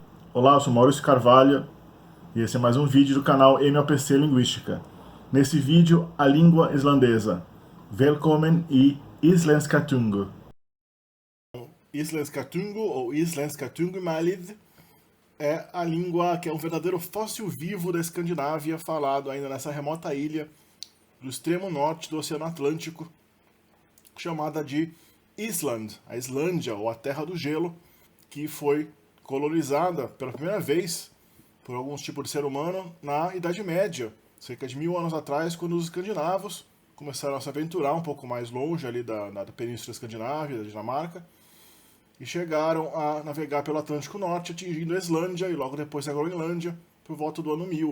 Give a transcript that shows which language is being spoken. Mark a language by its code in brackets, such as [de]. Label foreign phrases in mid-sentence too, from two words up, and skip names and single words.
[pt] Olá, eu sou Maurício Carvalho e esse é mais um vídeo do canal MAPC Linguística. Nesse vídeo, a língua islandesa. [is] Velkommen i Islenska tungu. [pt] Islenska tungu ou Islenska tungumálið é a língua que é um verdadeiro fóssil vivo da Escandinávia, falado ainda nessa remota ilha do extremo norte do Oceano Atlântico, chamada de Island, a Islândia ou a Terra do Gelo, que foi colonizada pela primeira vez por alguns tipos de ser humano na Idade Média, cerca de 1000 anos atrás, quando os escandinavos começaram a se aventurar um pouco mais longe ali da Península Escandinávia, da Dinamarca, e chegaram a navegar pelo Atlântico Norte, atingindo a Islândia e logo depois a Groenlândia, por volta do ano 1000.